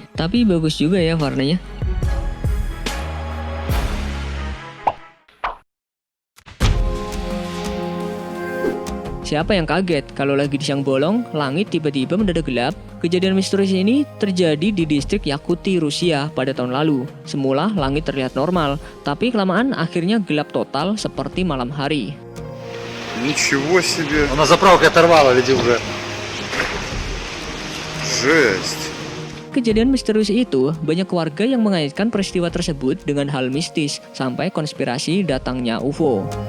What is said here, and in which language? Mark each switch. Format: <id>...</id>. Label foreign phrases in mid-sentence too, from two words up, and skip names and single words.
<id>Tapi bagus juga ya warnanya. Siapa yang kaget kalau lagi di siang bolong, langit tiba-tiba mendadak gelap? Kejadian misterius ini terjadi di distrik Yakuti, Rusia pada tahun lalu. Semula langit terlihat normal, tapi kelamaan akhirnya gelap total seperti malam hari.</id> <ru>Ничего себе! На заправке оторвало, ведь уже. Жесть!</ru> <id>Kejadian misterius itu, banyak warga yang mengaitkan peristiwa tersebut dengan hal mistis, sampai konspirasi datangnya UFO.</id>